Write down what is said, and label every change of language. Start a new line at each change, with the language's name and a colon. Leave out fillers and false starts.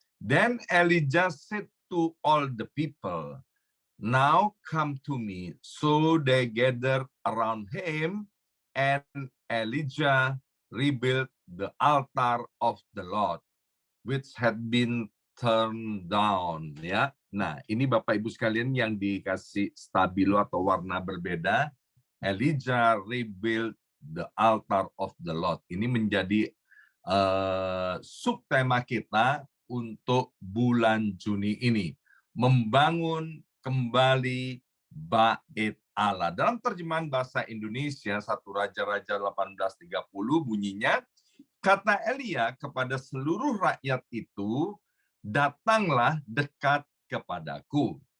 English: Then Elijah said to all the people, "Now come to me." So they gathered around him, and Elijah rebuilt the altar of the Lord, which had been turned down.
Indonesian: Ya, nah ini Bapak Ibu sekalian yang dikasih stabilo atau warna berbeda.
English: Elijah rebuilt the altar of the Lord.
Indonesian: Ini menjadi subtema kita untuk bulan Juni ini, membangun kembali bait Allah. Dalam terjemahan bahasa Indonesia 1 Raja-Raja 18:30 bunyinya, kata Elia kepada seluruh rakyat itu, datanglah dekat kepadaku.